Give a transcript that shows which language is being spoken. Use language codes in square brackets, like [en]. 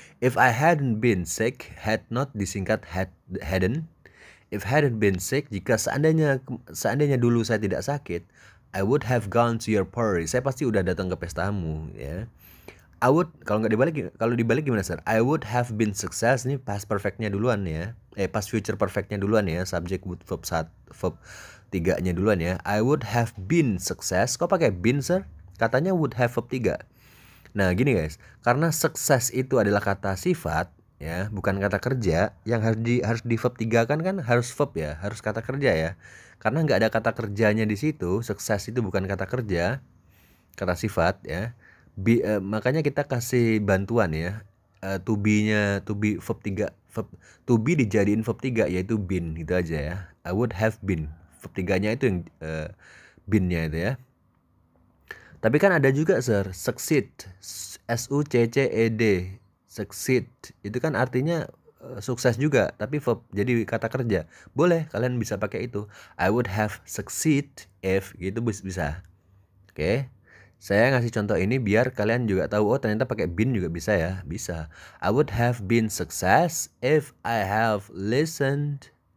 [en] If I hadn't been sick, had not disingkat hadn't. If hadn't been sick, [id] jika seandainya dulu saya tidak sakit, [en] I would have gone to your party. [id] Saya pasti udah datang ke pestamu ya. [en] I would, [id] kalau dibalik gimana sir? [en] I would have been success, [id] ini past perfectnya duluan ya. Past future perfectnya duluan ya. Subject would verb 3-nya duluan ya. [en] I would have been success. [id] Kok pakai been sir? Katanya would have verb 3. Nah gini guys, karena sukses itu adalah kata sifat ya, bukan kata kerja. Yang harus di verb 3 kan harus verb ya, harus kata kerja ya. Karena nggak ada kata kerjanya di situ, sukses itu bukan kata kerja, kata sifat ya. Makanya kita kasih bantuan ya, to be verb 3, to be dijadiin verb 3 yaitu been, gitu aja ya. [en] I would have been, [id] verb 3-nya itu yang been-nya itu ya. Tapi kan ada juga sir, succeed, succed, succeed itu kan artinya sukses juga, tapi verb jadi kata kerja. Boleh kalian bisa pakai itu. [en] I would have succeed if, [id] gitu bisa. Oke. Saya ngasih contoh ini biar kalian juga tahu, oh ternyata pakai been juga bisa ya. Bisa. [en] I would have been success if I have listened.